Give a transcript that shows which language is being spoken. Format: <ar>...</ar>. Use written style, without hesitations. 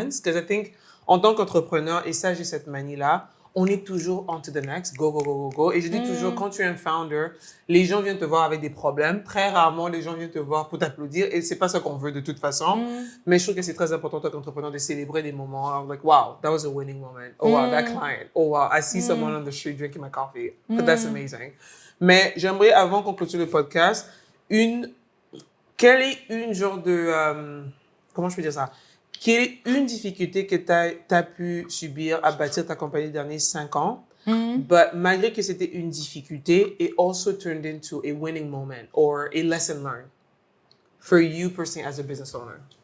<fr>Parce que je pense, en tant qu'entrepreneur, et ça, j'ai cette manie-là, on est toujours</fr> <en>on to the next, go.</en> <fr>Et je dis toujours, quand tu es un founder, les gens viennent te voir avec des problèmes. Très rarement, les gens viennent te voir pour t'applaudir. Et c'est pas ça qu'on veut de toute façon. Mais je trouve que c'est très important, en tant qu'entrepreneur, de célébrer des moments.</fr> <en>Like, wow, that was a winning moment. Oh, wow, that client. Oh, wow, I see someone on the street drinking my coffee. That's amazing.</en> <fr>Mais j'aimerais, avant qu'on clôture le podcast, quelle est une genre de... comment je peux dire ça? Quelle est une difficulté que tu as pu subir à bâtir ta compagnie les derniers 5 ans, but malgré que c'était une difficulté,</fr> <en>it also turned into a winning moment or a lesson learned for you personally as a business owner?</en>